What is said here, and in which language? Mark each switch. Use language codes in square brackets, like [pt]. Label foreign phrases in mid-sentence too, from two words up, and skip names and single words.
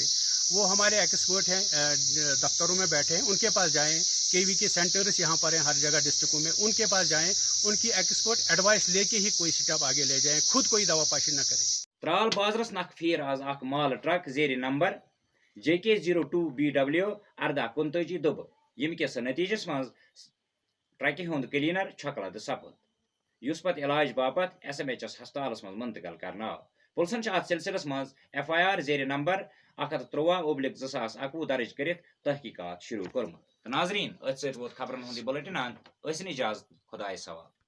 [ur] وہ ہمارے ایکسپرٹ ہیں دفتروں میں بیٹھے ہیں ان کے پاس جائیں. KV کے سینٹرز یہاں پر ہیں ہر جگہ ڈسٹرکٹوں میں ان کے پاس جائیں ان کی [en] expert advice [ur] لے کے ہی کوئی سٹیپ آگے لے جائیں خود کوئی دوا پاشی نہ کریں. [ks] त्राल बाजरस नख फिर आज माल ट्रक जेर नंबर JK02BW 1829 दुब यम किस नतीजस मज ट्रक हुंद क्लीनर छकलद सपद युस पत इलाज बापत SMHS हस्पतालस मज मुंतकिल करना। पुलिसन अत सिलसिलस मज FIR जेर नंबर 153/2021 दर्ज कर तहकीकात शुरू कर्मुत। नाजरीन अत सत वोत खबरन हुंद बुलेटिन इजाजत खुदाय सवाल।